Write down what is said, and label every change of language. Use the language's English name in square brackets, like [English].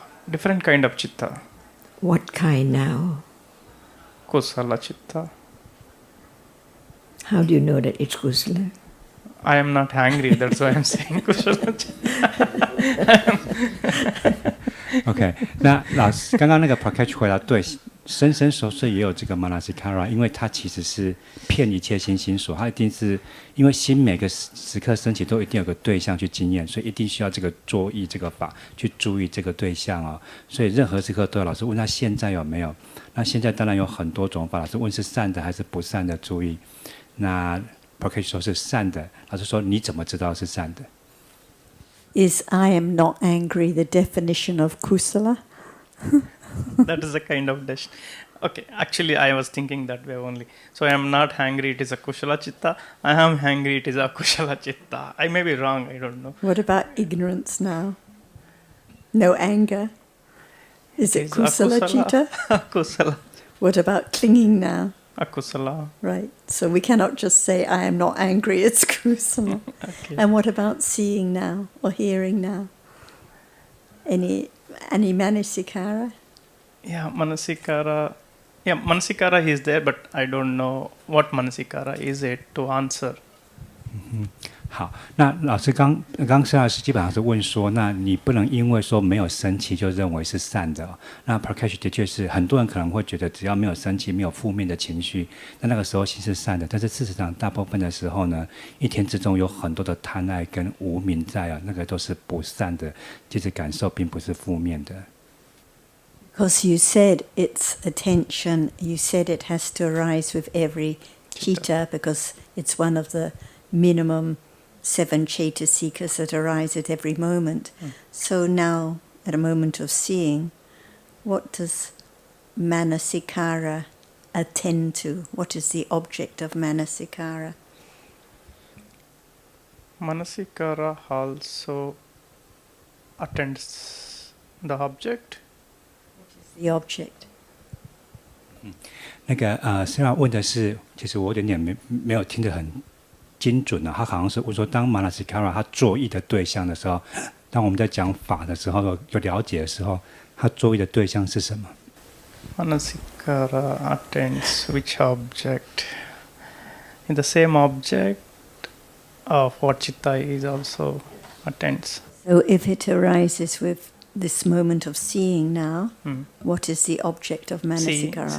[English] Different kind of chitta. What kind now? Kusala chitta. How do you know that it's kusala? I am not hungry, that's why I'm saying kusala chitta. [Chinese] OK， 那老师刚刚那个 Prakash 回答对，深深熟睡也有这个 manasikara， 因为它其实是骗一切心心所，它一定是因为心每个时刻升起都一定有个对象去经验，所以一定需要这个作意这个法去注意这个对象哦。所以任何时刻都有老师问他现在有没有，那现在当然有很多种法，老师问是善的还是不善的注意。那 Prakash 说是善的，老师说你怎么知道是善的？ [English] Is I am not angry the definition of kusala? That is a kind of dish. Okay, actually I was thinking that way only. So I am not hungry, it is a kushala chitta. I am hungry, it is a kushala chitta. I may be wrong, I don't know. What about ignorance now? No anger? Is it kusala chitta? Kusala. What about clinging now? Akusala. Right. So we cannot just say I am not angry, it's kusala. Okay. And what about seeing now or hearing now? Any manasikara? Yeah, manasikara. Yeah, manasikara is there, but I don't know what manasikara is it to answer. [Chinese] 好，那老师刚施老师基本上是问说，那你不能因为说没有生气就认为是善的。那 Prakash 的确是很多人可能会觉得只要没有生气，没有负面的情绪，那个时候心是善的。但是事实上，大部分的时候呢，一天之中有很多的贪爱跟无明在啊，那个都是不善的，其实感受并不是负面的。 [English] Because you said it's attention, you said it has to arise with every chitta because it's one of the minimum 7 chaitasikas that arise at every moment. So now, at a moment of seeing, what does manasikara attend to? What is the object of manasikara? Manasikara also attends the object. The object. [Chinese] 那个虽然问的是，其实我有点没有听得很精准啊，他好像是问说，当 manasikara 他作意的对象的时候，当我们在讲法的时候有了解的时候，他作意的对象是什么 [English] Manasikara attends which object? In the same object of what chitta is also attends. So if it arises with this moment of seeing now, what is the object of manasikara?